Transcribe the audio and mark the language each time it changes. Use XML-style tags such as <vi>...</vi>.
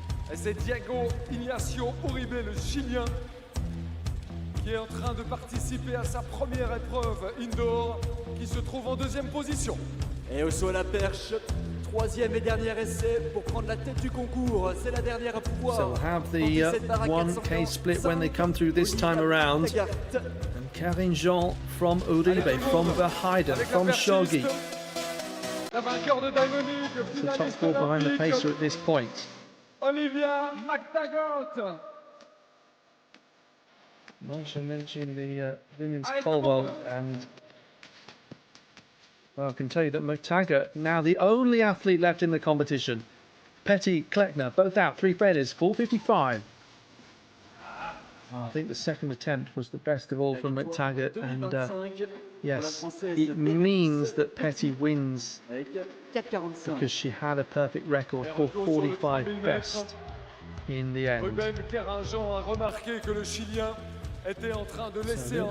<fr>Et c'est Diego Ignacio Uribe, le Chilien, qui est en train de participer à sa première épreuve indoor, qui se trouve en deuxième position. Et au saut à la perche, troisième et dernier essai pour prendre la tête du concours. C'est la dernière fois.</fr> <en>So we'll have the 1K split when they come through this time around. And Carlin-Jean from Uribe, from Verheiden, from Shuggi.</en> <fr>La vainqueur de Diamond</fr> <en>So top four behind the pacer at this point. Olivia McTaggart. Not to mention the women's pole vault, and well, I can tell you that Motaga, now the only athlete left in the competition. Petty, Kleckner, both out, 3 failures, 4:55. I think the second attempt was the best of all from McTaggart, and yes, it means that Petty wins because she had a perfect record, 4:45 best in the end.</en> <fr>Ruben Keringean a remarqué que le Chilien était en train de laisser un</fr>